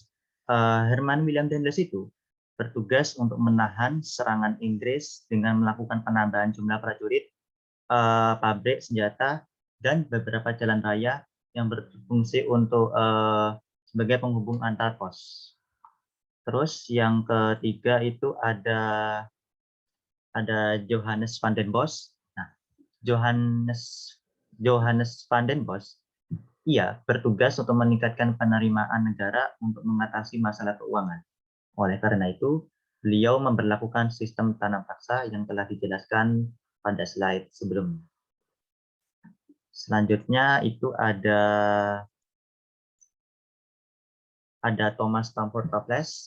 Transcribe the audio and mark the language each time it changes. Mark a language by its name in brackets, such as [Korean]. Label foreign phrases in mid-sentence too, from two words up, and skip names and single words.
[Indonesian] Herman William Daendels itu bertugas untuk menahan serangan Inggris dengan melakukan penambahan jumlah prajurit, pabrik senjata, dan beberapa jalan raya yang berfungsi untuk sebagai penghubung antar pos. Terus yang ketiga itu ada Johannes van den Bos. Nah, Johannes van den Bos, ia bertugas untuk meningkatkan penerimaan negara untuk mengatasi masalah keuangan. Oleh karena itu, beliau memberlakukan sistem tanam paksa yang telah dijelaskan pada slide sebelumnya. Selanjutnya itu ada Thomas Stamford Raffles.